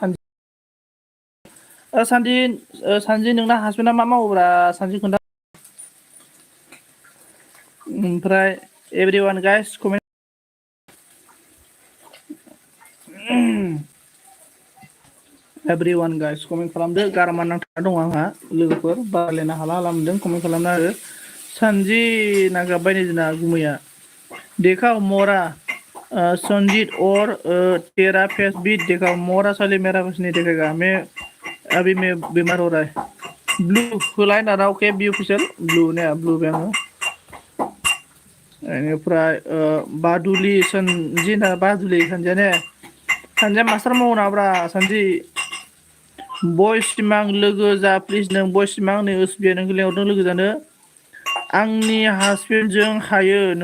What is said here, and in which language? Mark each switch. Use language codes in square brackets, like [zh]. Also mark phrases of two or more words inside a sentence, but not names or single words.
[brx] सानजि नोंना हासबेन्डआ मा मावोब्रा सानजि खोन्था ओमफ्राय [en] everyone guys comment everyone guys comment [brx] खालामदो गारामा नांथाना दं आंहा लोगोफोर बारायलायनो हाला मोनदों कमेन्ट खालामना आरो सानजि नांगाबबाय नै जोंना गुमैया देखा मोरा [hi] संजीत और तेरा फेस भी देखा मोरा साले मेरा फेस नहीं देखेगा मैं अभी मैं बीमार हो रहा है [brx] ब्लू होलाय दाना अके बि अफिसियेल ब्लु ने ब्लु बे आङो बेनिफ्राय बादुलि सनजि ना बादुलि सानजिया ने सानजिया मास्टार मावो नाब्रा सानजि बयस सिमां लोगो जा प्लिज नों बयस सिमां नै ओसबिया नोंखौ लेंहरदों लोगो जानो आंनि हासबेन्डजों हायो